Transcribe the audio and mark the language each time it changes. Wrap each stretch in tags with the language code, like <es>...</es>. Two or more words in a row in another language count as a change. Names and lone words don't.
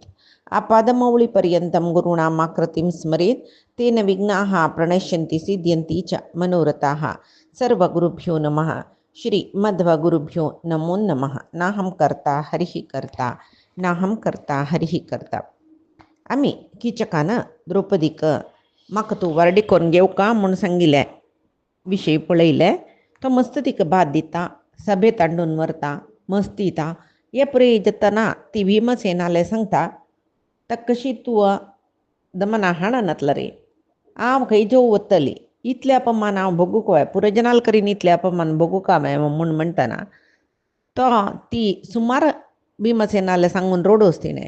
<sa>आपादमौलिपर्यन्तं गुरूणामाकृतिं स्मरेत् तेन विघ्नाः प्रणश्यन्ति सिद्ध्यन्ति च मनोरथाः. सर्वगुरुभ्यो नमः. श्री मध्वगुरुभ्यो नमो नमः. नाहं कर्ता हरिः कर्ता नाहं कर्ता हरिः कर्ता.</sa> <kok>आम्ही किचकानं द्रौपदीक म्हाका तूं वारडी करून घेवं का म्हूण सांगिल्ले विशय पळयले. तो मस्त तिका भात दिता, सभेत हाडून व्हरता, मस्त दिता. हे पळय जेतना ती भीमसेनाले सांगता ताका कशी तूं दमना हाडनातला रे, हांव खंय जेव वतली, इतले अपमान हांव भोगूं काय, पुरो जनाल करीन इतले अपमान भोगूं का म्हूण म्हणटना तो ती सुमार भीमसेनाले सांगून रोडोस तिणें.</kok>